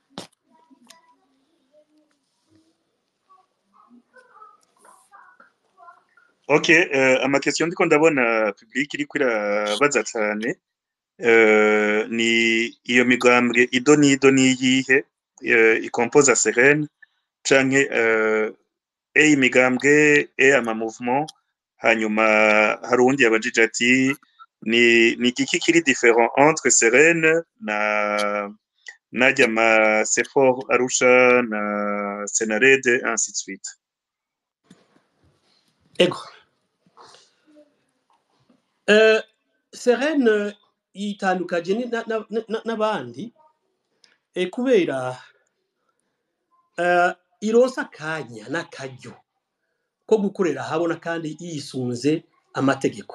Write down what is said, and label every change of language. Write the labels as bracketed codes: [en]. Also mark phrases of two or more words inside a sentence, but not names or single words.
[rn] Okay, amakestion ndiko ndabona public iri kwirabaza cyane ni iyo migambwe ido niyihe ikompoza Serene canke imigambwe ama mouvement hanyuma harundi yabajije ati ni igiki kiri différent entre Serene na Jama Sefor Arusha na Senarede [fr] ainsi de suite. [rn] Ego. Serene yitandukaje n'abandi kubera ironsa kanya n'akaryo ko gukorera habona kandi yisunze amategeko.